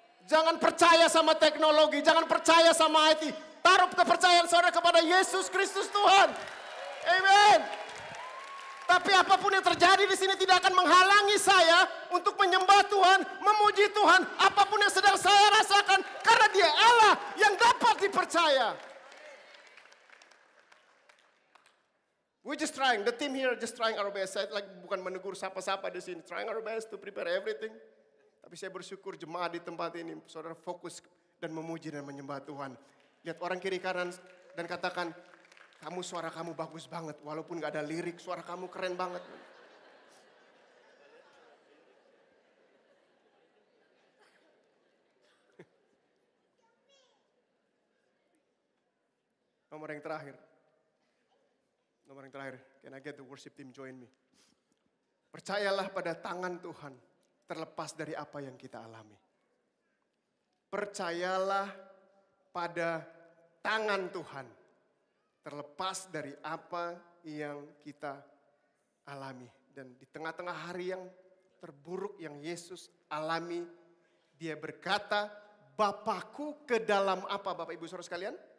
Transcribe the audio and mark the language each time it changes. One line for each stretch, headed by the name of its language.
Indonesian: Jangan percaya sama teknologi, jangan percaya sama IT. Taruh kepercayaan saudara kepada Yesus Kristus Tuhan. Amin. Tapi apapun yang terjadi di sini tidak akan menghalangi saya untuk menyembah Tuhan, memuji Tuhan. Apapun yang sedang saya rasakan, karena Dia Allah yang dapat dipercaya.
English: We just trying, the team here just trying our best.
Indonesian: Saya bukan menegur siapa-siapa di sini,
English: trying our best to prepare everything.
Indonesian: Tapi saya bersyukur jemaat di tempat ini, saudara fokus dan memuji dan menyembah Tuhan. Lihat orang kiri kanan dan katakan, suara kamu bagus banget, walaupun gak ada lirik, suara kamu keren banget. Nomor yang terakhir.
English: Can I get the worship team join me?
Indonesian: Percayalah pada tangan Tuhan, terlepas dari apa yang kita alami. Percayalah pada tangan Tuhan, terlepas dari apa yang kita alami. Dan di tengah-tengah hari yang terburuk yang Yesus alami, Dia berkata, Bapakku ke dalam apa Bapak Ibu Saudara sekalian?